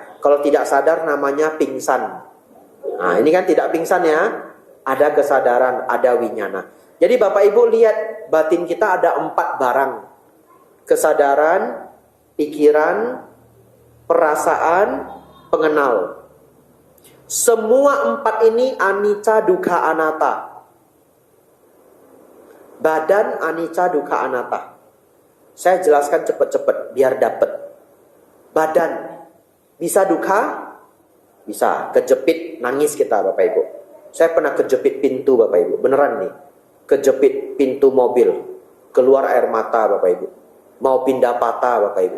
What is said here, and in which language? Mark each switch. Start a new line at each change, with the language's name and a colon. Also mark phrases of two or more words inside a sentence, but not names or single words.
Indonesian: Kalau tidak sadar namanya pingsan. Nah, ini kan tidak pingsan ya. Ada kesadaran, ada winyana. Jadi Bapak Ibu lihat batin kita ada 4 barang. Kesadaran, pikiran, perasaan, pengenal. Semua 4 ini
Pali: anicca dukkha anatta. Badan anicca dukkha anatta.
Indonesian: Saya jelaskan cepat-cepat biar dapat. Badan bisa dukkha? Bisa. Kejepit, nangis kita Bapak Ibu. Saya pernah kejepit pintu Bapak Ibu. Beneran nih. Kejepit pintu mobil. Keluar air mata Bapak Ibu. Mau pindah patah Bapak Ibu.